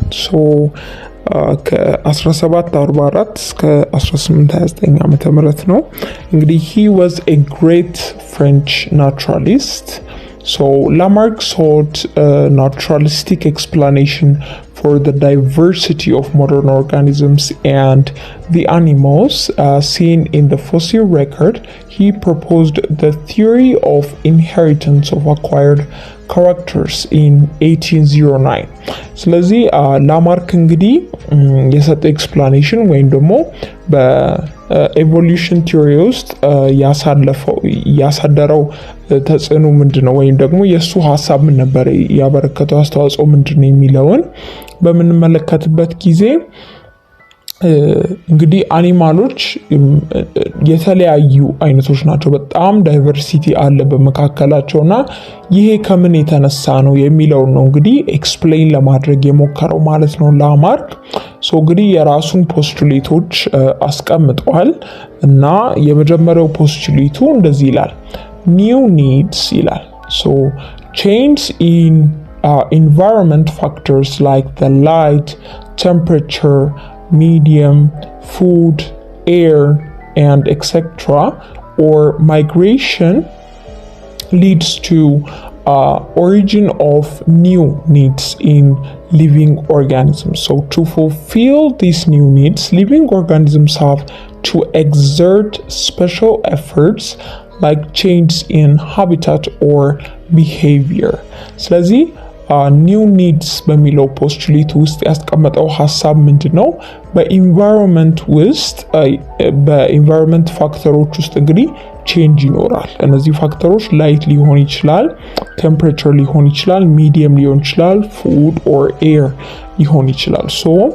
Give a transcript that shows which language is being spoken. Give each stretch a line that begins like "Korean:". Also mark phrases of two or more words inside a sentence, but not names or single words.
Amharic: ከ1744 እስከ 1829 ዓመተ ምህረት ነው። እንግዲህ
English: he was a great French naturalist. So Lamarck sought a naturalistic explanation for the diversity of modern organisms and the animals seen in the fossil record. He proposed the theory of inheritance of acquired characters in 1809.
Amharic: ስለዚህ ላማርክ እንግዲህ የሰጠው ኤክስፕላኔሽን ወይም ደግሞ በኤቮሉሽን ቲዮሪ ውስጥ ያሳደረው ተጽዕኖ ምንድነው ወይም ደግሞ የሱ ሐሳብ ምን ነበር፣ ያበረከተው አስተዋጽኦ ምንድነው የሚለውን በምንመለከትበት ጊዜ እንግዲህ አኒማሎች የተለያዩ አይነቶች ናቸው። በጣም ዳይቨርሲቲ አለ በመካከላቸውና ይሄ ከምን የተነሳ ነው የሚለው ነው እንግዲህ ኤክስፕሌን ለማድረግ የሞከረው ማለት ነው ላማርክ። ሶ እንግዲህ የራሱን ፖስቱሌቶች አስቀምጠዋል እና የመጀመሪያው ፖስቱሌቱ እንደዚህ ይላል፣
English: new needs
Amharic: ይላል።
English: so change in environment factors like the light, temperature, medium, food, air, and etc. or migration leads to origin of new needs in living organisms. So to fulfill these new needs, living organisms have to exert special efforts like change in habitat or behavior.
Amharic: ስለዚህ
English: new needs
Amharic: በሚለው ፖስቱሌት ውስጥ ያስቀመጠው ሐሳብ ምንድነው? በኢንቫይሮንመንት ውስጥ በኢንቫይሮንመንት ፋክተሮች ውስጥ እንግዲህ ቼንጅ ይኖራል። እነዚህ ፋክተሮች ላይት ሊሆን ይችላል፣ ቴምፕሬቸር ሊሆን ይችላል፣ ሚዲየም ሊሆን ይችላል፣
English: food or air
Amharic: ሊሆን ይችላል። ሶ